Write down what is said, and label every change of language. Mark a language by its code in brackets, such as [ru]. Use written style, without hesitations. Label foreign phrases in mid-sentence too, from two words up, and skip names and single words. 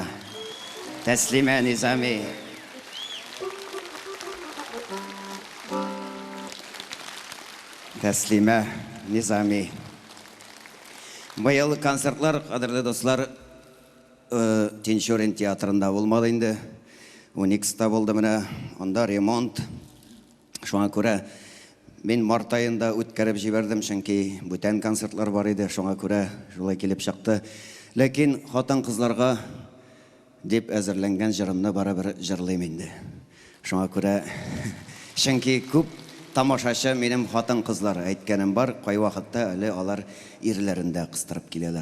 [tt] Тәслима Низами. Тәслима Низами. Быйыл концертлар, қадірлі достар, Тинчурин театрында болмады инде. 12-та болды мына, онда ремонт. Шуңа күрә мен март айында үткәреп җибәрдем, чөнки бүтән концертлар бар иде, шуңа күрә шулай килеп чыкты. Ләкин хатын-кызларга дип әзерләнгән җырымны барыбер җырлыйм инде. Шуңа күрә чөнки күп тамашачы минем хатын-кызлар әйткәнем бар, кай вакытта әле алар ирләрендә кыстырып киләләр.